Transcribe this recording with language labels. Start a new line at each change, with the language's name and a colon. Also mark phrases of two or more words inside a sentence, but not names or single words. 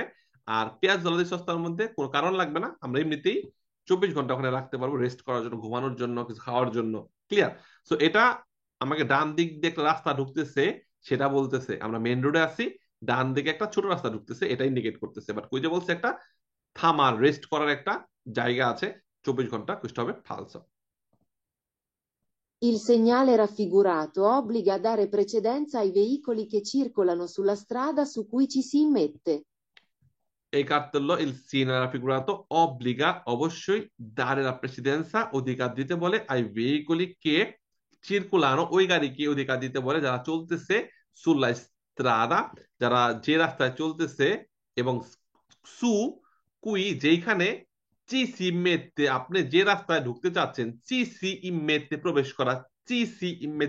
Bangla: আর
Italian: piazzola di sosta
Bangla: মধ্যে কোনো কারণ লাগবে না, আমরা এমনিতেই 24 ঘন্টা ওখানে রাখতে পারবো, রেস্ট করার জন্য, ঘুমানোর জন্য, কিছু খাওয়ার জন্য। ক্লিয়ার? সো এটা আমাকে ডান দিক দিয়ে একটা রাস্তা ঢুকতেছে, সেটা বলতেছে আমরা মেন রোডে আছি, ডান দিকে একটা ছোট রাস্তা ঢুকতেছে, এটা ইন্ডিকেট করতেছে। বাট কই যে বলছে একটা থামার রেস্ট করার একটা জায়গা আছে 24 ঘন্টা, কুইজটা হবে ফালসো।
Italian: Il segnale raffigurato obbliga a dare precedenza ai veicoli che circolano sulla strada su cui ci si immette.
Bangla: এই কার্তেল্য
Italian: il segnale figurato obbliga
Bangla: অবশ্যই
Italian: dare la precedenza
Bangla: অধিকার দিতে বলে,
Italian: ai veicoli che circolano
Bangla: ওই গাড়িকে অধিকার দিতে বলে যারা চলতেছে
Italian: sulla strada,
Bangla: যারা যে রাস্তায় চলতেছে, এবং
Italian: su cui
Bangla: যেখানে
Italian: ci si immette
Bangla: আপনি যে রাস্তায় ঢুকতে চাচ্ছেন,
Italian: ci si immette
Bangla: প্রবেশ করা,
Italian: ci si immette